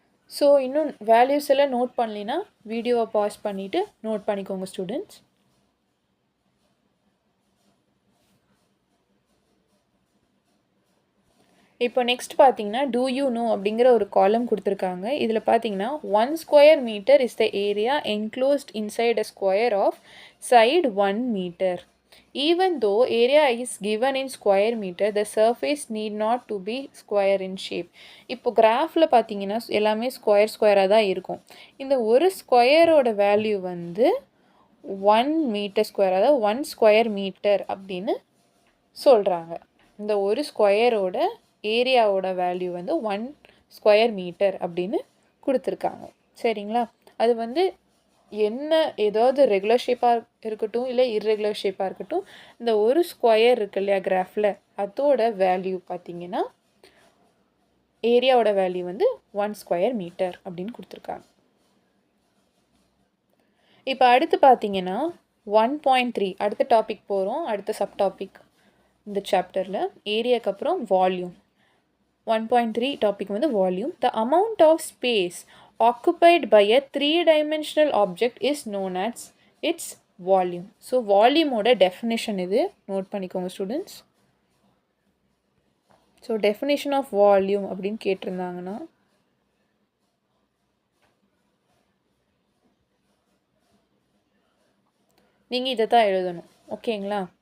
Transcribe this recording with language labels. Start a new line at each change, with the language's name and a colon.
Tamil: So இன்னும் values எல்லாம் note பண்ணலின்னா வீடியோவை பாஸ் பண்ணிவிட்டு நோட் பண்ணிக்கோங்க ஸ்டூடெண்ட்ஸ். இப்போ நெக்ஸ்ட் பார்த்தீங்கன்னா டூ யூ நோ அப்படிங்கிற ஒரு காலம் கொடுத்துருக்காங்க. இதில் பார்த்தீங்கன்னா
English: 1 square meter is the area enclosed inside a square of side 1 meter. Even though area is given in square meter, the surface need not to be square in shape.
Tamil: இப்போ கிராஃபில் பார்த்தீங்கன்னா எல்லாமே ஸ்கொயராக தான் இருக்கும். இந்த ஒரு ஸ்கொயரோட வேல்யூ வந்து 1 மீட்டர் ஸ்கொயர், அதாவது 1 ஸ்கொயர் மீட்டர் அப்படின்னு சொல்கிறாங்க. இந்த ஒரு ஸ்கொயரோட ஏரியாவோட வேல்யூ வந்து 1 ஸ்கொயர் மீட்டர் அப்படின்னு கொடுத்துருக்காங்க. சரிங்களா? அது வந்து என்ன ஏதாவது ரெகுலர் ஷேப்பாக இருக்கட்டும் இல்லை இர்ரெகுலர் ஷேப்பாக இருக்கட்டும், இந்த ஒரு ஸ்கொயர் இருக்கு இல்லையா கிராஃபில், அதோட வேல்யூ பார்த்தீங்கன்னா ஏரியாவோட வேல்யூ வந்து 1 ஸ்கொயர் மீட்டர் அப்படின்னு கொடுத்துருக்காங்க. இப்போ அடுத்து பார்த்தீங்கன்னா 1.3 அடுத்த டாபிக் போகிறோம். அடுத்த சப் டாபிக் இந்த சாப்டரில் ஏரியாவுக்கு அப்புறம் வால்யூம். 1.3 டாபிக் வந்து volume.
English: The amount of space occupied by a three-dimensional object is known as its volume.
Tamil: So வால்யூமோட definition இது நோட் பண்ணிக்கோங்க students. So definition of volume அப்படின்னு கேட்டிருந்தாங்கன்னா நீங்கள் இதை தான் எழுதணும். ஓகேங்களா?